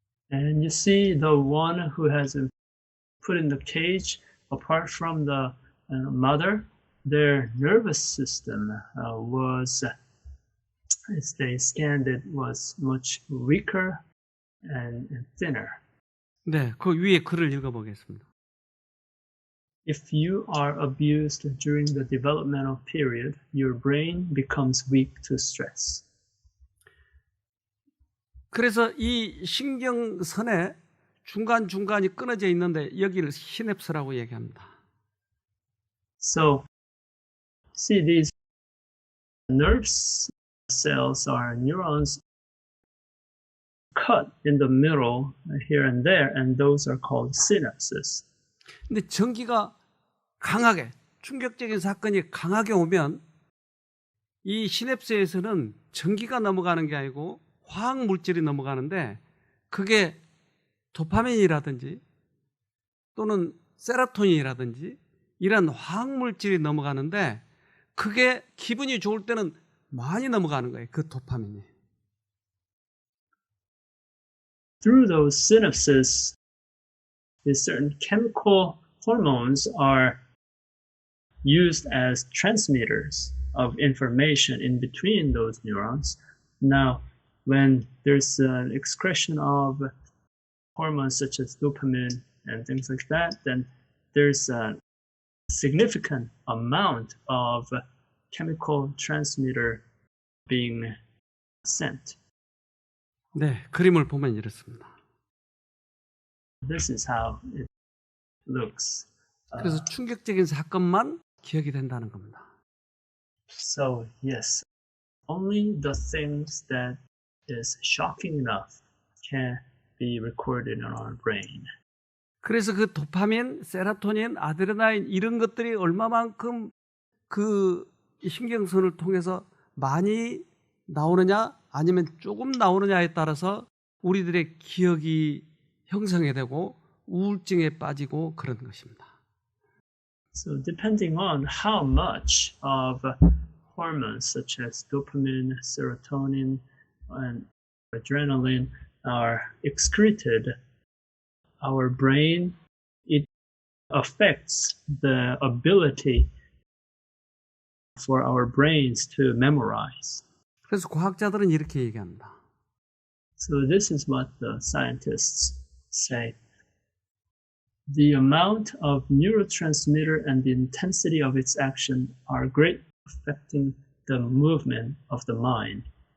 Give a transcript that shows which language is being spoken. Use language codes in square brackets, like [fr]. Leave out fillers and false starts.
[en] And you see the one who has been put in the cage, apart from the mother, their nervous system was, as they scanned it, was much weaker and thinner. [ko] 네, 그 위에 글을 읽어보겠습니다. [en] If you are abused during the developmental period, your brain becomes weak to stress. [ko] 그래서 이 신경선에 중간중간이 끊어져 있는데 여기를 시냅스라고 얘기합니다. [en] So, see, these nerve cells are neurons cut in the middle here and there, and those are called synapses. [ko] 근데 전기가 강하게, 충격적인 사건이 강하게 오면 이 시냅스에서는 전기가 넘어가는 게 아니고 화학 물질이 넘어가는데 그게 도파민이라든지 또는 세로토닌이라든지 이런 화학 물질이 넘어가는데 그게 기분이 좋을 때는 많이 넘어가는 거예요. 그 도파민이. [en] Through those synapses, these certain chemical hormones are used as transmitters of information in between those neurons. Now, when there's an excretion of hormones such as dopamine and things like that, then there's a significant amount of chemical transmitter being sent. [ko] 네, 그림을 보면 이렇습니다. [en] This is how it looks. [ko] 그래서 충격적인 사건만 기억이 된다는 겁니다. [en] So, yes, only the things that is shocking enough can be recorded in our brain. [ko] 그래서 그 도파민, 세로토닌, 아드레날린 이런 것들이 얼마만큼 그 신경선을 통해서 많이 나오느냐 아니면 조금 나오느냐에 따라서 우리들의 기억이 형성이 되고 우울증에 빠지고 그런 것입니다. [en] So depending on how much of hormones such as dopamine, serotonin, and adrenaline are excreted, our brain, it affects the ability for our brains to memorize. [ko] 그래서 과학자들은 이렇게 얘기합니다. [en] So this is what the scientists say. The amount of neurotransmitter and the intensity of its action are greatly affecting the movement of the mind.